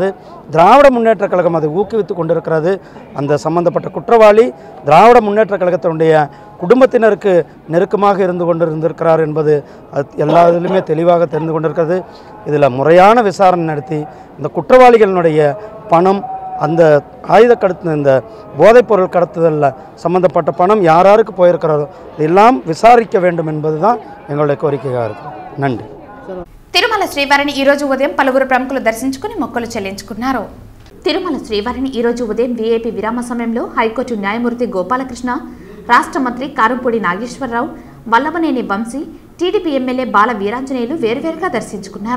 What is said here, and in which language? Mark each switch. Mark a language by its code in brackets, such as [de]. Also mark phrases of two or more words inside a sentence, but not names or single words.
[ta] திராவிட முன்னேற்ற கழகம் அதை ஊக்குவித்து கொண்டிருக்கிறது. அந்த சம்பந்தப்பட்ட குற்றவாளி திராவிட முன்னேற்ற கழகத்தினுடைய குடும்பத்தினருக்கு நெருக்கமாக இருந்து கொண்டிருந்திருக்கிறார் என்பது எல்லா இதிலுமே தெளிவாக தெரிந்து கொண்டிருக்கிறது. இதில் முறையான விசாரணை நடத்தி இந்த குற்றவாளிகளினுடைய பணம், அந்த ஆயுத கடத்து, இந்த போதைப்பொருள் கடத்துதலில் சம்பந்தப்பட்ட பணம் யாருக்கு போயிருக்கிறதோ இதெல்லாம் விசாரிக்க வேண்டும் என்பது தான் எங்களுடைய కోరికగా இருக்குது. நன்றி. [te] తిరుమల శ్రీవారిని ఈరోజు ఉదయం పలువురు ప్రముఖులు దర్శించుకుని మొక్కులు చెల్లించుకున్నారు. తిరుమల శ్రీవారిని ఈరోజు ఉదయం వీఐపీ విరామ సమయంలో హైకోర్టు న్యాయమూర్తి గోపాలకృష్ణ, రాష్ట్ర మంత్రి కారంపూడి నాగేశ్వరరావు, వల్లభనేని వంశీ, టీడీపీ ఎమ్మెల్యే బాల వీరాంజనేయులు వేరువేరుగా దర్శించుకున్నారు.